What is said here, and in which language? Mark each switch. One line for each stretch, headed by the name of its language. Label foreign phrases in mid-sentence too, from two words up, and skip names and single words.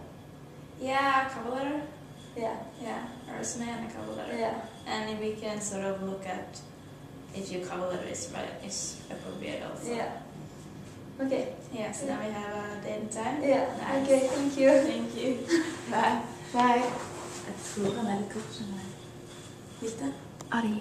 English: Yeah, a cover letter. Yeah. Yeah, a resume and a cover letter. Yeah. And we can sort of look at if your cover letter is appropriate also. Yeah. Okay. Yeah, so now we have a date and time. Yeah. Nice. Okay. Thank you. Thank you. Bye. Bye.
Norwegian: Jeg tror han er litt kort, skjønner jeg. Gikk det? Ari.